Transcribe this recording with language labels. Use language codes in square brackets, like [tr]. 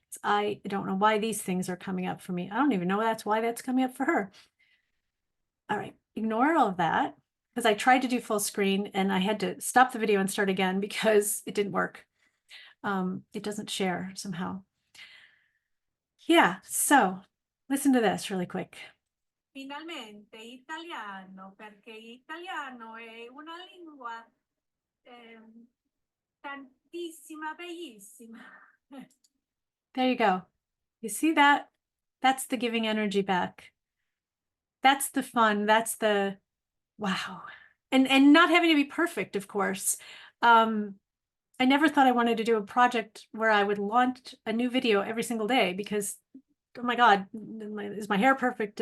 [en] I don't know why these things are coming up for me. I don't even know why that's coming up for her. All right, ignore all of that, because I tried to do full screen and I had to stop the video and start again because it didn't work. It doesn't share somehow. Yeah, so listen to this really quick. [it] Finalmente italiano, perché italiano è una lingua tantissima, bellissima. [en] There you go. You see that? That's the giving energy back. That's the fun. That's the wow. And not having to be perfect, of course. I never thought I wanted to do a project where I would launch a new video every single day, because oh my God, is my hair perfect?